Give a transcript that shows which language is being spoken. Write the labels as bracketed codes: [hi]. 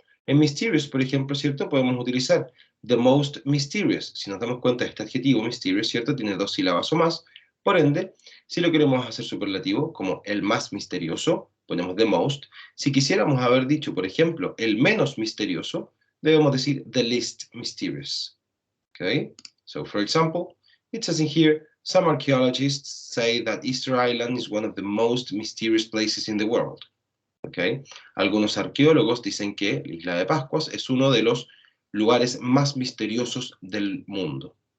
[es] En mysterious, por ejemplo, ¿cierto? Podemos utilizar the most mysterious. Si nos damos cuenta, este adjetivo mysterious, ¿cierto? Tiene dos sílabas o más. Por ende, si lo queremos hacer superlativo, como el más misterioso, ponemos the most. Si quisiéramos haber dicho, por ejemplo, el menos misterioso, debemos decir the least mysterious. [en] Okay? So, for example, it says in here, some archaeologists say that Easter Island is one of the most mysterious places in the world. Okay? [es] Algunos arqueólogos dicen que la isla de Pascuas es uno de los lugares más misteriosos del mundo.